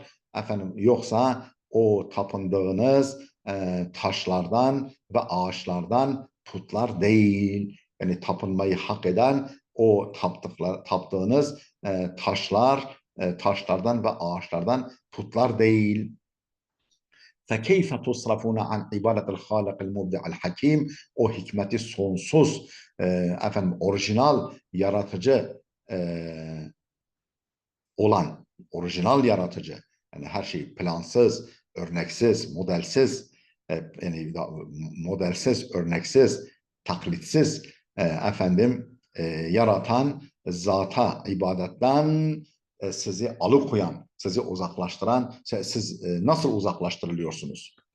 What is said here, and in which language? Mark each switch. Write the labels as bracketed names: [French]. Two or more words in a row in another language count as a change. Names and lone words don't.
[Turkish] Efendim, yoksa o tapındığınız taşlardan ve ağaçlardan putlar değil. Yani tapınmayı hak eden o taptığınız taşlardan ve ağaçlardan putlar değil. [Arabic] فَكَيْفَ تُصْرَفُونَ عَنْ عِبَادَةِ الْخَالِقِ الْمُبْدِعِ الْحَكِيمِ. [Turkish] O hikmeti sonsuz, efendim orijinal yaratıcı olan, orijinal yaratıcı, yani her şey plansız, örneksiz, modelsiz, yani modelsiz, örneksiz, taklitsiz, efendim yaratan zata ibadetten sizi alıkoyan, sizi uzaklaştıran, siz nasıl uzaklaştırılıyorsunuz?